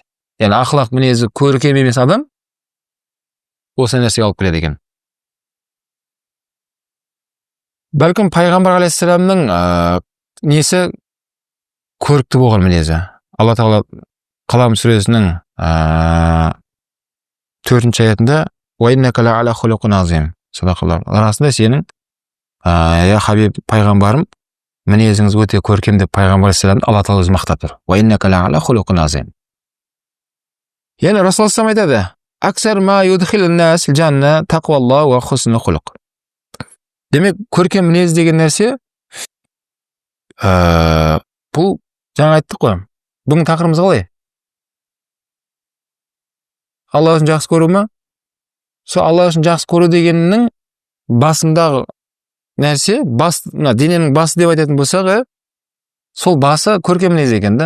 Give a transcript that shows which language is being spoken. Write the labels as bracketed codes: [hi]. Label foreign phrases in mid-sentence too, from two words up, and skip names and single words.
[kk] Yani ақылақ мінезі көркем емес адам осы нәрсеге алып келеді екен. Бәлкім пайғамбар алейхиссаламның несі көрікті болған мінезі. Алла тағала Қалам сүресінің 4-ші аятында [ar] «وإنك لعلى خلق عظيم». [kk] Садақаллах. Расында сенің [ar] يا حبيب [kk] пайғамбарым мінезіңіз өте көркем деп пайғамбар алейхиссаламды Алла тағала өзі мақтап тұр. [ar] «وإنك لعلى خلق عظيم». [kk] Яғни Расул [ar] صلى الله عليه айтады: «أكثر ما يدخل الناس الجنة تقوى الله وحسن الخلق». [kk] Демек, көркем мінез деген нәрсе бұл жаңа айттық қой. Бұның тақырыбымыз қалай? Алла үшін жақсы көру ма? Сол Алла үшін жақсы көру дегеннің басындағы нәрсе, дененің басы деп айтатын болсақ, сол басы көркем мінез екен да.